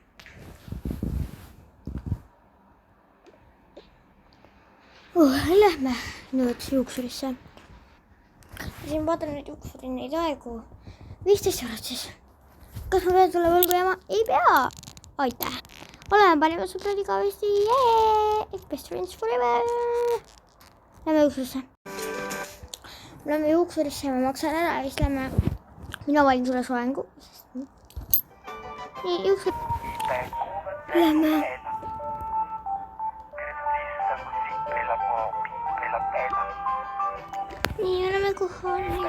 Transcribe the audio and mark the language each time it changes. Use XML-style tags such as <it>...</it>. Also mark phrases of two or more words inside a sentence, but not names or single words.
<et>Lähme nüüd juuksurisse. Siin vaatan nüüd juuksuri neid aegu. 15 eurot siis. Kas ma pean sulle võlgu jääma? Ei pea. Aitäh. Oleme panime sõbrad igavesti.</et> <en>Best friends forever.</en> <et>Lähme juuksurisse. Lähme juuksurisse ja ma maksan ära ja siis lähme. Mina valin sulle soengu. Nii, juuksur. Lähme. Nii, oleme kohal.</et>